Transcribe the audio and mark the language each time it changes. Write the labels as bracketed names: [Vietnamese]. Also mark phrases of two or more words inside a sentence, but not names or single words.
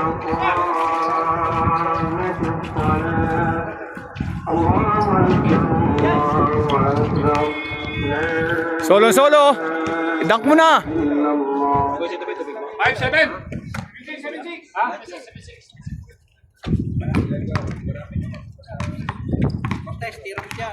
[Arabic] قامت الصلاة الله أكبر الله أكبر لا [Filipino] Solo. Dunk mo na. [Arabic] إلا الله [Filipino] 5-7. Cortez, tira mo dyan.